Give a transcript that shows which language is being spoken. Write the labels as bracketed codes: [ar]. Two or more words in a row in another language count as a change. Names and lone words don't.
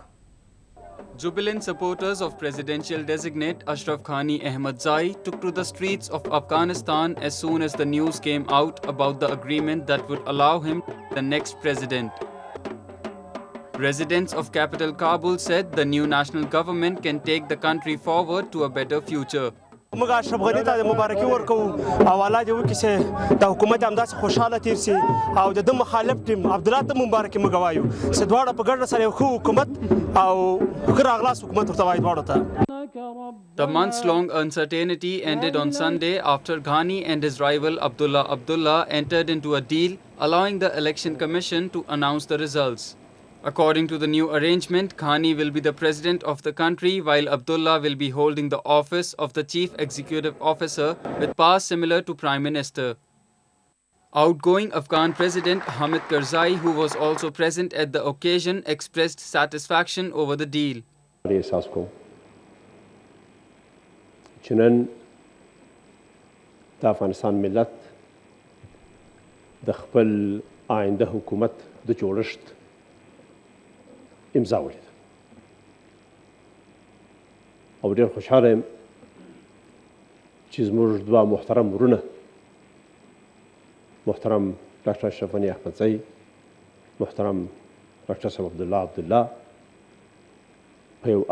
[en] Jubilant supporters of presidential designate Ashraf Ghani Ahmadzai took to the streets of Afghanistan as soon as the news came out about the agreement that would allow him the next president. Residents of capital Kabul said the new national government can take the country forward to a better future. [ps] موږ اشرف غنی ته مبارکي ورکوو او الله دې وکړي چې د حکومت همداسې خوشحاله تیر سي او د ده مخالف ټیم عبدالله ته مبارکي موږ وایو چې دواړه په ګډه سره یو ښه حکومت او ښه راغلاست حکومت ورته وایي دواړو ته. [en] The months-long uncertainty ended on Sunday after Ghani and his rival Abdullah entered into a deal allowing the Election Commission to announce the results. According to the new arrangement, Ghani will be the president of the country while Abdullah will be holding the office of the chief executive officer with powers similar to Prime Minister. Outgoing Afghan President Hamid Karzai, who was also present at the occasion, expressed satisfaction over the deal. [ps] Afghanistan millat د خپل آینده حکومت د جوړښت امضا ولیده او ډېر خوشحاله یم چې زموږ دوه محترم ورونه محترم ډاکټر اشرف غني احمدزی محترم ډاکټر صاحب عبدالله په یو